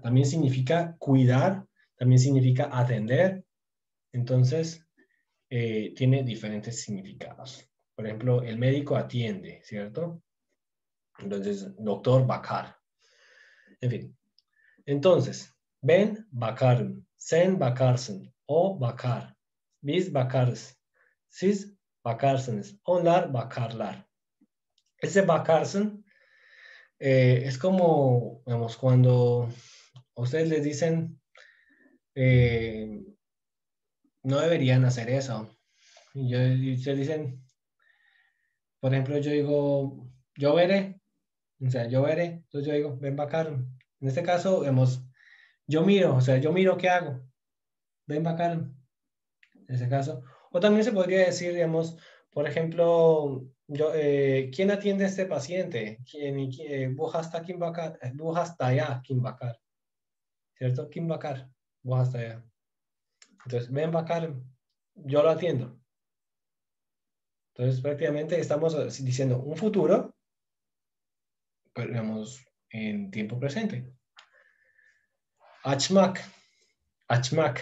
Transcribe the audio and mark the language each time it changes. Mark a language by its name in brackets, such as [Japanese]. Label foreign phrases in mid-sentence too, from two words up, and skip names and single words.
[Spanish] También significa cuidar, también significa atender. Entonces, tiene diferentes significados. Por ejemplo, el médico atiende, ¿cierto? Entonces, [Turkish] doctor bakar. [Spanish] En fin. Entonces, [Turkish] ben bakarım, sen bakarsın, o bakar, biz bakarız, siz bakarsınız, onlar bakarlar. [Spanish] Ese bakarsın es como, digamos, cuando ustedes les dicen, no deberían hacer eso. Y ustedes dicen, por ejemplo, yo digo, yo veré, o sea, yo veré, entonces yo digo, [Turkish] ven bakarım. [Spanish] En este caso, digamos, yo miro, o sea, yo miro qué hago, [Turkish] ven bakarım. [Spanish] En ese caso. O también se podría decir, digamos, por ejemplo, ¿quién atiende a este paciente? [Turkish] Bu hasta kim bakar? Bu hastaya kim bakar. ¿Cierto? Kim bakar. Bu hastaya. [Spanish] Entonces, [Turkish] ven bakar, [Spanish] yo lo atiendo. Entonces, prácticamente estamos diciendo un futuro, pero digamos, en tiempo presente. [Turkish] Achmak. Achmak.